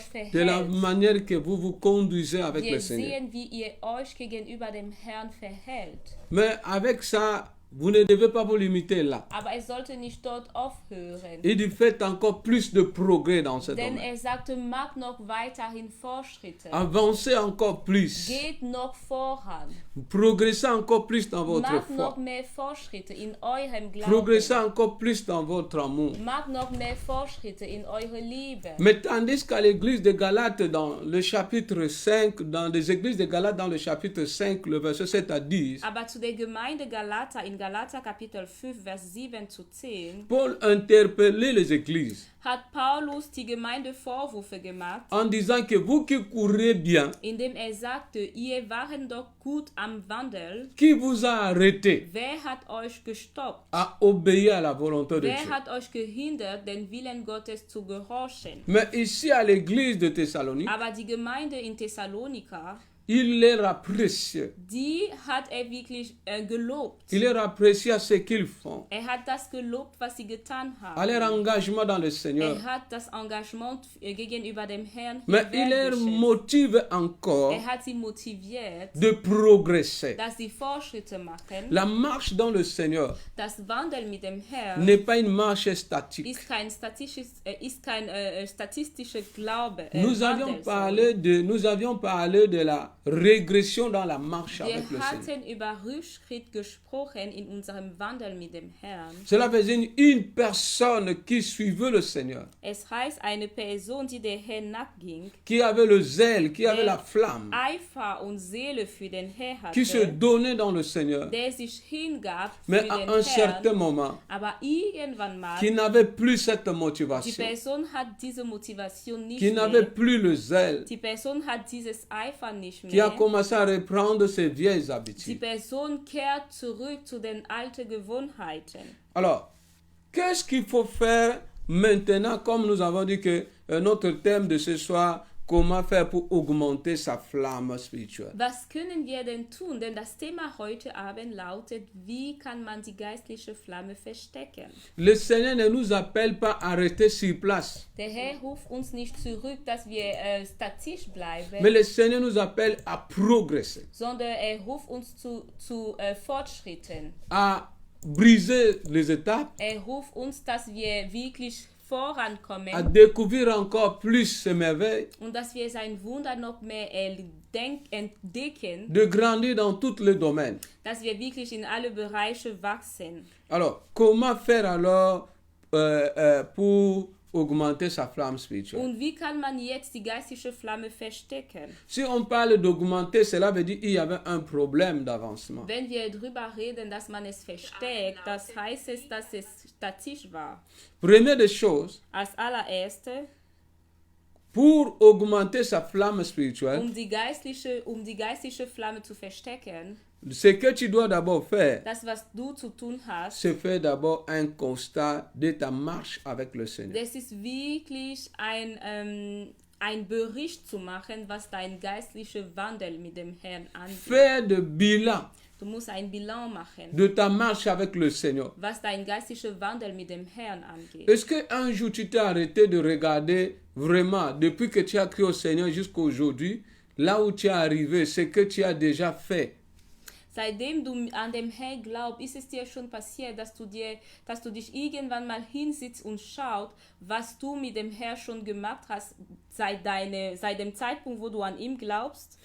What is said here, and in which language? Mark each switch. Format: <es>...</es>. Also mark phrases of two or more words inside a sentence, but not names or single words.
<fr>de la</fr> <de>verhält.</de> <fr>manière que vous vous conduisez avec</fr> <de>Wir</de> <fr>le Seigneur.</fr> <de>sehen, wie ihr euch gegenüber dem Herrn verhält.</de> <fr>Mais avec ça, vous ne devez pas vous limiter là.</fr> <de>Aber es sollte nicht dort aufhören.</de> <fr>Il dit faites encore plus de progrès dans ce</fr> <de>Denn</de> <fr>domaine.</fr> <de>er sagte, macht noch weiterhin Fortschritte.</de> <fr>Avancez encore plus.</fr> <de>Geht noch voran.</de> <fr>Progressez encore plus dans votre</fr> <de>Macht noch</de> <fr>foi.</fr> <de>mehr Fortschritte in eurem</de> <fr>Progressez</fr> <de>Glauben.</de> <fr>encore plus dans votre amour.</fr> <de>Macht noch mehr Fortschritte in eure Liebe.</de> <fr>Mais tandis qu'à l'église de Galates, dans le chapitre 5, dans les églises de Galates, dans le chapitre 5, le verset 7 à 10,</fr> <de>Aber zu der Gemeinde Galater in Galater Kapitel 5, Vers 7 zu 10,</de> <fr>Paul interpellait les églises</fr> <de>hat Paulus die Gemeinde Vorwürfe gemacht,</de> <fr>en disant que vous qui courez bien,</fr> <de>indem er sagte, ihr waren doch gut am Wandel.</de> <fr>qui vous a arrêté</fr> <de>Wer hat euch gestoppt?</de> <fr>à obéir à la volonté de Dieu?</fr> <de>Wer hat euch gehindert, den Willen Gottes zu gehorchen?</de> <fr>Mais ici à l'église de Thessalonique,</fr> <de>Aber die Gemeinde in Thessalonika,</de> <fr>il leur apprécie.</fr> <de>die hat er wirklich gelobt.</de> <fr>Il leur apprécie ce qu'ils font,</fr> <de>Hat das gelobt, was sie getan</de> <fr>à leur</fr> <de>haben.</de> <fr>engagement dans le Seigneur.</fr> <de>Hat das Engagement gegenüber dem Herrn</de> <fr>Mais il leur</fr> <de>wertgeschätzt.</de> <fr>motive encore</fr> <de>Hat sie motiviert,</de> <fr>de progresser.</fr> <de>dass sie Fortschritte machen.</de> <fr>La marche dans le Seigneur</fr> <de>Das Wandel mit dem Herrn</de> <fr>n'est pas une marche statique.</fr> <de>ist kein statistischer Glaube.</de> <fr>Nous avions parlé de la régression dans la marche avec le</fr> <de>Wir</de> <fr>Seigneur.</fr> <de>hatten über Rückschritt gesprochen in unserem Wandel mit dem Herrn.</de> <fr>Cela faisait une personne qui suivait le Seigneur,</fr> <de>Es heißt, eine Person, die der Herrn nachging,</de> <fr>qui avait le zèle, qui avait la flamme,</fr> <de>Eifer und Seele für den Herr</de> <fr>qui se</fr> <de>hatte,</de> <fr>donnait dans le Seigneur,</fr> <de>der sich hingab für</de> <fr>mais</fr> <de>den</de> <fr>à un certain</fr> <de>Herrn,</de> <fr>moment,</fr> <de>aber irgendwann mal,</de> <fr>qui n'avait plus cette</fr> <de>die</de> <fr>motivation,</fr> <de>Person hat diese Motivation nicht</de> <fr>qui n'avait</fr> <de>mehr,</de> <fr>plus le zèle,</fr> <de>die Person hat dieses Eifer nicht</de> <fr>qui a</fr> <de>mehr,</de> <fr>commencé à reprendre ses vieilles</fr> <de>die</de> <fr>habitudes.</fr> <de>Person kehrt zurück zu den alten Gewohnheiten.</de> <fr>Alors, qu'est-ce qu'il faut faire maintenant, comme nous avons dit que notre thème de ce soir, comment faire pour augmenter sa flamme spirituelle?</fr> <de>Was können wir denn tun? Denn das Thema heute Abend lautet, wie kann man die geistliche Flamme verstecken?</de> <fr>Le Seigneur ne nous appelle pas à rester sur place,</fr> <de>Der Herr ruft uns nicht zurück, dass wir statisch bleiben,</de> <fr>mais le Seigneur nous appelle à progresser,</fr> <de>sondern er ruft uns zu Fortschritten.</de> <fr>à briser les étapes,</fr> <de>Er ruft uns, dass wir wirklich</de> <fr>à</fr> <de>vorankommen</de> <fr>découvrir encore plus ses merveilles,</fr> <de>und dass wir sein Wunder noch mehr entdecken,</de> <fr>de grandir dans tous les domaines.</fr> <de>dass wir wirklich in alle Bereiche wachsen.</de> <fr>Alors, comment faire alors pour augmenter sa flamme spirituelle?</fr> <de>Und wie kann man jetzt die geistliche Flamme verstecken?</de> <fr>Si on parle d'augmenter, cela veut dire qu'il y avait un problème d'avancement.</fr> <de>Wenn wir darüber reden, dass man es versteckt, das heißt es, dass es statisch war.</de> <fr>Première des choses,</fr> <de>Als allererste,</de> <fr>pour augmenter sa flamme spirituelle,</fr> <de>um die geistliche Flamme zu verstecken,</de> <fr>ce que tu dois d'abord faire,</fr> <de>das, was du zu tun hast,</de> <fr>c'est faire d'abord un constat de ta marche avec le Seigneur.</fr> <de>das ist wirklich ein Bericht zu machen, was dein geistlicher Wandel mit dem Herrn angeht.</de> <fr>Faire de bilan</fr> <de>Du musst ein Bilan machen,</de> <fr>de ta marche avec le Seigneur.</fr> <de>was dein geistlicher Wandel mit dem Herrn angeht.</de> <fr>Est-ce qu'un jour tu t'es arrêté de regarder vraiment, depuis que tu as crié au Seigneur jusqu'à aujourd'hui, là où tu es arrivé, ce que tu as déjà fait?</fr> <de>Seitdem du an dem Herrn glaubst, ist es dir schon passiert, dass du dich irgendwann mal hinsitzt und schaut, was du mit dem Herrn schon gemacht hast, seit dem Zeitpunkt, wo du an ihn glaubst?</de>